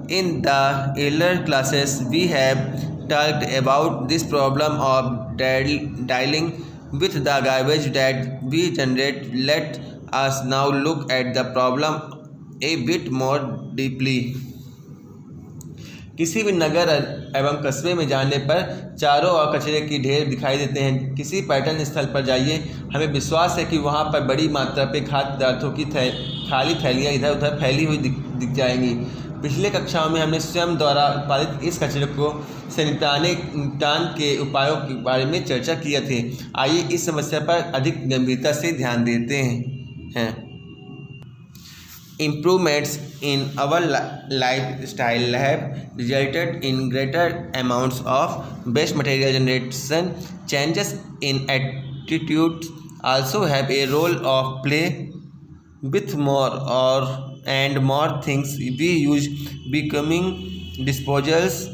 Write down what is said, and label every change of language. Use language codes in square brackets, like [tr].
[en] In the earlier classes we have talked about this problem of dealing with the garbage that we generate. Let us now look at the problem a bit more deeply. [hi] किसी भी नगर एवं कस्बे में जाने पर चारों ओर कचरे की ढेर दिखाई देते हैं। किसी पर्यटन स्थल पर जाइए, हमें विश्वास है कि वहाँ पर बड़ी मात्रा पे खाद्य पदार्थों की खाली थैलियाँ इधर उधर फैली हुई दिख जाएंगी। पिछले कक्षाओं में हमने स्वयं द्वारा उत्पादित इस कचरे को से निपटान के उपायों के बारे में चर्चा किए थे। आइए इस समस्या पर अधिक गंभीरता से ध्यान देते हैं। [en] Improvements in our lifestyle have resulted in greater amounts of waste material generation. Changes in attitudes also have a role of play. With more and more things we use becoming disposable.